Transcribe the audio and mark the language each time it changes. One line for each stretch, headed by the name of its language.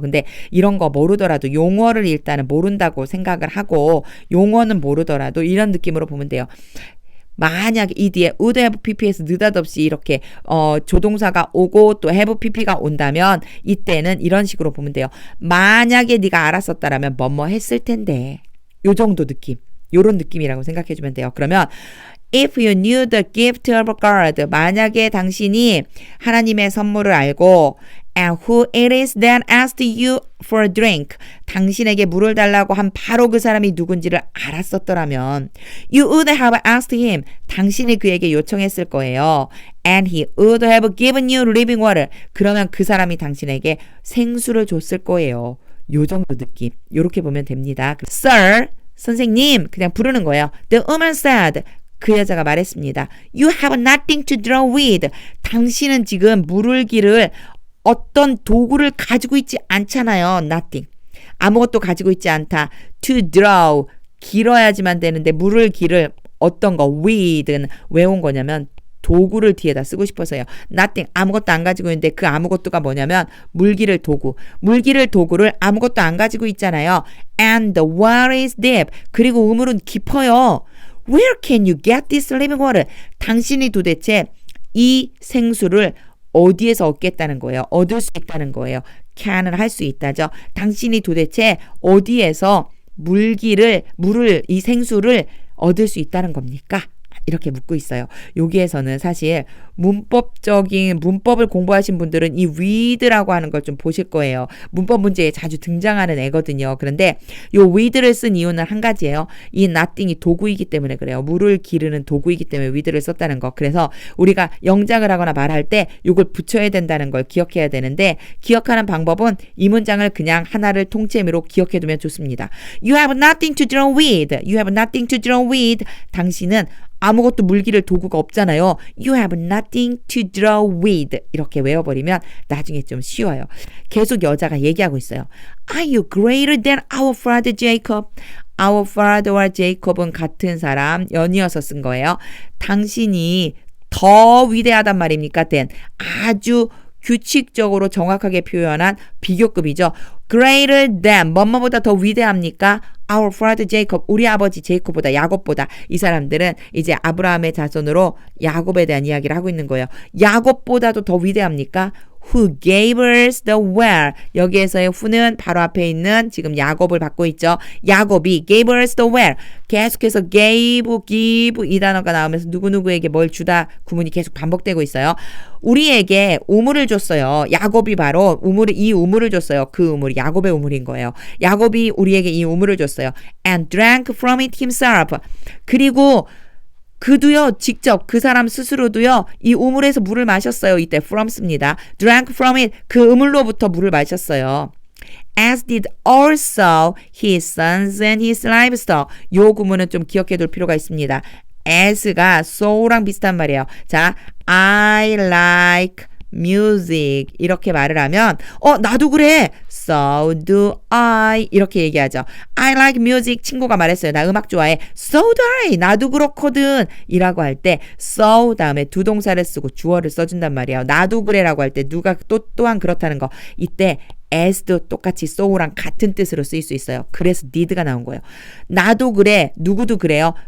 Korean: 근데 이런 거 모르더라도 용어를 일단은 모른다고 생각을 하고 용어는 모르더라도 이런 느낌으로 보면 돼요. 만약 이 뒤에 would have pp에서 느닷없이 이렇게 조동사가 오고 또 have pp가 온다면 이때는 이런 식으로 보면 돼요. 만약에 네가 알았었다라면 뭐뭐 했을 텐데 요 정도 느낌, 요런 느낌이라고 생각해 주면 돼요. 그러면
English: if you knew the gift of God,
Korean: 만약에 당신이 하나님의 선물을 알고
English: and who it is that asked you for a drink,
Korean: 당신에게 물을 달라고 한 바로 그 사람이 누군지를 알았었더라면
English: you would have asked him,
Korean: 당신이 그에게 요청했을 거예요.
English: and he would have given you living water,
Korean: 그러면 그 사람이 당신에게 생수를 줬을 거예요. 요 정도 느낌. 요렇게 보면 됩니다. Sir, 선생님, 그냥 부르는 거예요.
English: The woman said,
Korean: 그 여자가 말했습니다.
English: You have nothing to draw with.
Korean: 당신은 지금 물을 기를 어떤 도구를 가지고 있지 않잖아요.
English: Nothing.
Korean: 아무것도 가지고 있지 않다.
English: To draw.
Korean: 길어야지만 되는데 물을 기를 어떤 거 with는 왜 온 거냐면 도구를 뒤에다 쓰고 싶어서요.
English: Nothing.
Korean: 아무것도 안 가지고 있는데 그 아무것도가 뭐냐면 물기를 도구. 물기를 도구를 아무것도 안 가지고 있잖아요.
English: And the water is deep.
Korean: 그리고 우물은 깊어요.
English: Where can you get this living water?
Korean: 당신이 도대체 이 생수를 어디에서 얻겠다는 거예요? 얻을 수 있다는 거예요.
English: can
Korean: 을 할 수 있다죠. 당신이 도대체 어디에서 물을, 이 생수를 얻을 수 있다는 겁니까? 이렇게 묻고 있어요. 여기에서는 사실 문법을 공부하신 분들은 이 with라고 하는 걸 좀 보실 거예요. 문법 문제에 자주 등장하는 애거든요. 그런데 요 with를 쓴 이유는 한 가지예요. 이 nothing이 도구이기 때문에 그래요. 물을 기르는 도구이기 때문에 with를 썼다는 거. 그래서 우리가 영작을 하거나 말할 때 요걸 붙여야 된다는 걸 기억해야 되는데 기억하는 방법은 이 문장을 그냥 하나를 통째미로 기억해 두면 좋습니다.
English: You have nothing to draw with. You have nothing to draw with.
Korean: 당신은 아무것도 물기를 도구가 없잖아요.
English: You have nothing to draw with.
Korean: 이렇게 외워버리면 나중에 좀 쉬워요. 계속 여자가 얘기하고 있어요.
English: Are you greater than our father Jacob?
Korean: Our father와 Jacob은 같은 사람, 연이어서 쓴 거예요. 당신이 더 위대하단 말입니까?
English: than.
Korean: 아주 규칙적으로 정확하게 표현한 비교급이죠.
English: Greater than.
Korean: 뭐뭐보다 더 위대합니까?
English: Our father Jacob.
Korean: 우리 아버지 제이콥보다, 야곱보다. 이 사람들은 이제 아브라함의 자손으로 야곱에 대한 이야기를 하고 있는 거예요. 야곱보다도 더 위대합니까?
English: Who gave us the well.
Korean: 여기에서의 who는 바로 앞에 있는 지금 야곱을 받고 있죠.
English: 야곱이 gave us the well.
Korean: 계속해서 give 이 단어가 나오면서 누구누구에게 뭘 주다 구문이 계속 반복되고 있어요. 우리에게 우물을 줬어요. 야곱이 바로 이 우물을 줬어요. 그 우물이 야곱의 우물인 거예요. 야곱이 우리에게 이 우물을 줬어요.
English: And drank from it himself.
Korean: 그리고 그도요, 직접 그 사람 스스로도요, 이 우물에서 물을 마셨어요.
English: 이때 from 씁니다. drank from it.
Korean: 그 우물로부터 물을 마셨어요.
English: As did also his sons and his livestock.
Korean: 요 구문은 좀 기억해 둘 필요가 있습니다. as가 so랑 비슷한 말이에요. 자,
English: I like music
Korean: 이렇게 말을 하면 나도 그래.
English: So do I
Korean: 이렇게 얘기하죠.
English: I like music.
Korean: 친구가 말했어요. 나 음악 좋아해.
English: So do I.
Korean: 나도 그렇거든. 이라고 할 때 so 다음에 두 동사를 쓰고 주어를 써준단 말이에요. 나도 그래라고 할 때 누가 또한 그렇다는 거. 이때 as도 똑같이 so랑 같은 뜻으로 쓰일 수 있어요. 그래서 did가 나온 거예요. 나도 그래. 누구도 그래요.